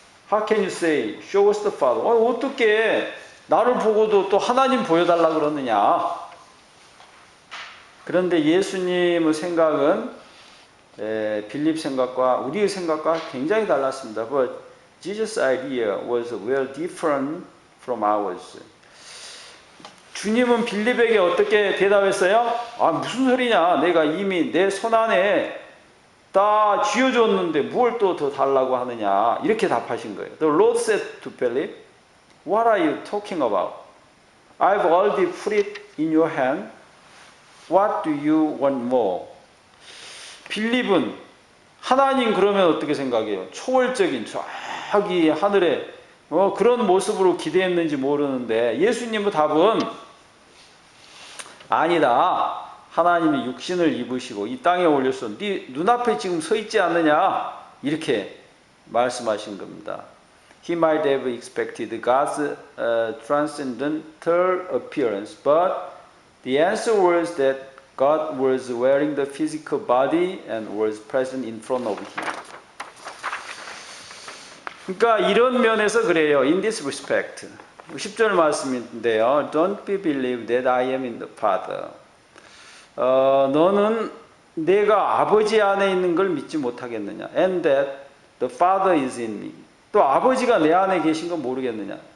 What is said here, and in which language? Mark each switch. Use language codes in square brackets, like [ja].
[en] How can you say, show us the Father? [ko] 어떻게 나를 보고도 또 하나님 보여달라 그러느냐? 그런데 예수님의 생각은 빌립 생각과 우리의 생각과 굉장히 달랐습니다. [en] But Jesus' idea was well different from ours. [ko] 주님은 빌립에게 어떻게 대답했어요? 무슨 소리냐? 내가 이미 내 손 안에 다 쥐어줬는데 뭘 또 더 달라고 하느냐? 이렇게 답하신 거예요. [en] The Lord said to Philip, What are you talking about? I've already put it in your hand. What do you want more? [ko] 빌립은 하나님 그러면 어떻게 생각해요? 초월적인 저기 하늘에 그런 모습으로 기대했는지 모르는데 예수님의 답은 아니다. 하나님이 육신을 입으시고 이 땅에 올려서 네 눈앞에 지금 서 있지 않느냐? 이렇게 말씀하신 겁니다. [en] He might have expected God's transcendental appearance, but the answer was that God was wearing the physical body and was present in front of him. [ko] 그러니까 이런 면에서 그래요. [en] In this respect. [ko] 10절 말씀인데요. [en] Don't be believe that I am in the Father. [ko] 너는 내가 아버지 안에 있는 걸 믿지 못하겠느냐. [en] And that the Father is in me. [ko] 또 아버지가 내 안에 계신 건 모르겠느냐.